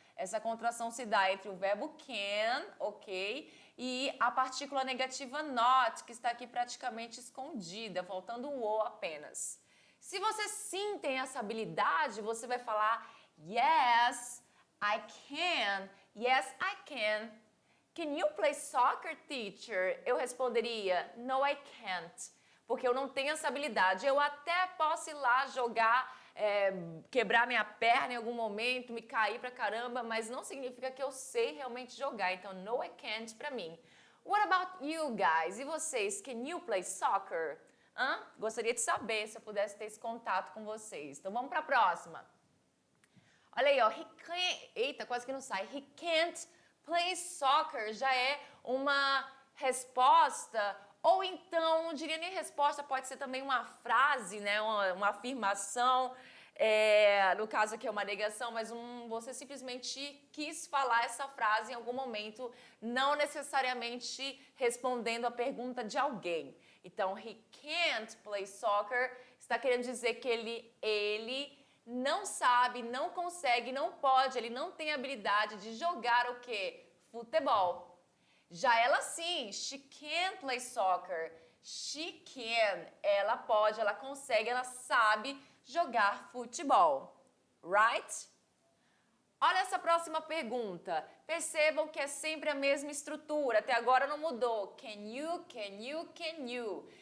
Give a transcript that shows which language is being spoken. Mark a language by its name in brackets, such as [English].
[Portuguese] Essa contração se dá entre o verbo can, ok? E a partícula negativa not, que está aqui praticamente escondida, faltando o o apenas. Se você sim tem essa habilidade, você vai falar [English] yes, I can. Yes, I can. Can you play soccer, teacher? [Portuguese] Eu responderia [English] no, I can't. [Portuguese] Porque eu não tenho essa habilidade. Eu até posso ir lá jogar, quebrar minha perna em algum momento, me cair pra caramba, mas não significa que eu sei realmente jogar. Então, [English] no, I can't [Portuguese] pra mim. [English] What about you guys? [Portuguese] E vocês? [English] Can you play soccer? [Portuguese] Gostaria de saber se eu pudesse ter esse contato com vocês. Então, vamos pra próxima. Olha aí, ó. [English] He can't... [Portuguese] Eita, quase que não sai. [English] He can't play soccer. [Portuguese] Já é uma resposta... Ou então, não diria nem resposta, pode ser também uma frase, né? Uma afirmação. No caso aqui é uma negação, mas você simplesmente quis falar essa frase em algum momento, não necessariamente respondendo a pergunta de alguém. Então, [English] he can't play soccer [Portuguese] está querendo dizer que ele não sabe, não consegue, não pode, ele não tem habilidade de jogar o quê? Futebol. Já ela sim, [English] she can play soccer. She can, [Portuguese] ela pode, ela consegue, ela sabe jogar futebol. [English] Right? [Portuguese] Olha essa próxima pergunta. Percebam que é sempre a mesma estrutura. Até agora não mudou. [English] Can you, can you, can you.